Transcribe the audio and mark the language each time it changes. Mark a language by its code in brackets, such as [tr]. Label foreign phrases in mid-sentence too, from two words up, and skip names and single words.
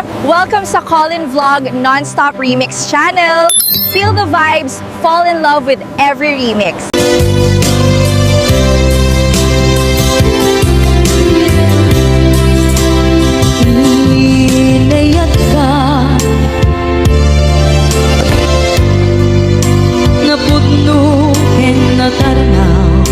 [en] Welcome sa Colin Vlog Non-Stop Remix channel. Feel the vibes, fall in love with every remix. [ilo] Inayat ka napudno ken natarnaw